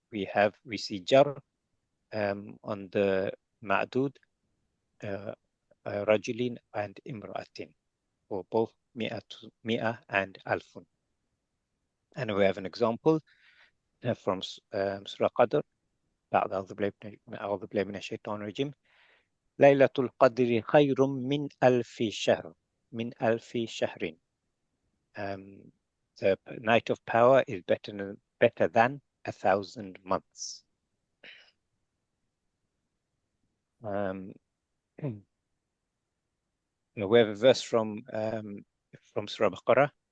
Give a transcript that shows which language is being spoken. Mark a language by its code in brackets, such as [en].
[en] We see jar on the ma'dud, rajulin and imra'atin, for both mi'a and alfun. And we have an example from Surah Qadr. [ar] أعوذ بالله من الشيطان الرجيم. ليلة القدر خير من ألف شهر. من ألف شهر. [en] The night of power is better than 1,000 months. We have a verse from Surah Baqarah.